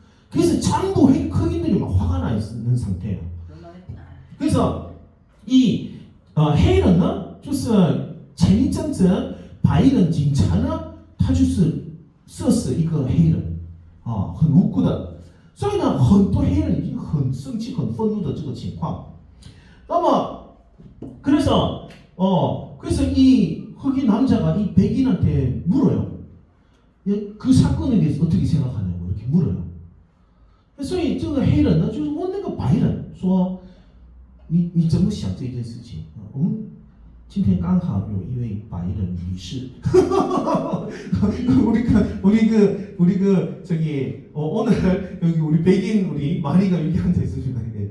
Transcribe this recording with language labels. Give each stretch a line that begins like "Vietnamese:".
Korean: 그래서 전부 흑인들이 막 화가 나 있는 상태예요. 그래서 이
Chinese: 黑人呢，就是前一阵子白人警察呢，他就是射死一个黑人，很无辜的。所以呢，很多黑人已经很生气、很愤怒的这个情况。
Korean: 那么그래서 이 흑인 남자가 이 백인한테 물어요. 그 사건에 대해서 어떻게 생각하냐고 이렇게 물어요.
Chinese: 所以这个黑人呢，就是问那个白人说，你怎么想这件事情？我们今天刚好有一位白人女士，
Korean: 우리 저기 오늘 여기 우리 백인 우리 마리가 여기 앉아 있으시다.